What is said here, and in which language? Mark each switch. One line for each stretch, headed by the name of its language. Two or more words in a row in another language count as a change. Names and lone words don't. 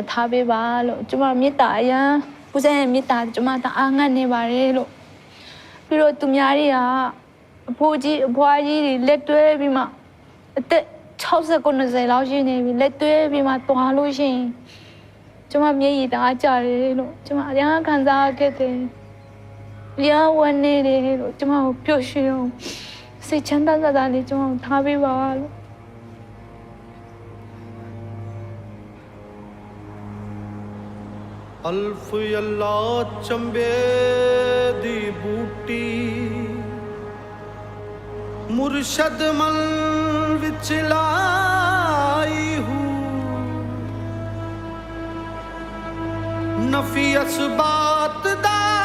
Burmese: ထားပေးပါလို့ကျမမေတ္တာအရန်ပူဇော်ရဲ့မေတ္တာကျမတအားငတ်နေပါတယ်လို့ပြီးတော့သူများတွေကအဖိုးကြီးအဖွားကြီးတွေလက်တွဲပြီးမှအသက်60 90လောက်ရှိနေပြီလက်တွဲပြီးမှသွားလို့ရှိရင်ကျမမျက်ရည်တအားကျတယ်လို့ကျမအရန်ခံစားခဲ့တယ်အရန်ဝမ်းနေတယ်လို့ကျမကိုပျော်ရွှင်အောင်စိတ်ချမ်းသာသာလေးကျမကိုထားပေးပါလို့
Punjabi: الف اللہ چنبے دی بوٹی مرشد من وچ لائی ہو نفی اثبات دا